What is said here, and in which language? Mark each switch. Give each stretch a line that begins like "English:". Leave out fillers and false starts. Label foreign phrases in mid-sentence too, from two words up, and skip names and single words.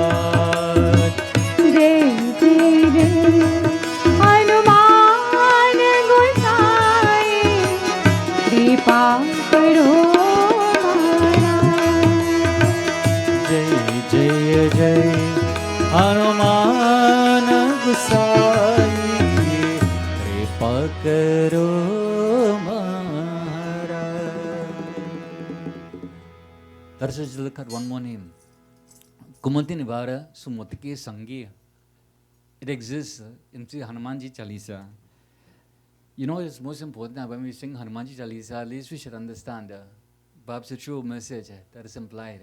Awadhi: जय जय जय हनुमान गुसाई कृपा करो जय जय जय हनुमान गुसाई कृपा करो
English: Let us look at one more name.
Awadhi: कुमति निवार सुमतिके संगी.
English: It exists in Sri Hanumanji Chalisa. You know, it's most important that when we sing Hanumanji Chalisa, at least we should understand perhaps the true message that is implied.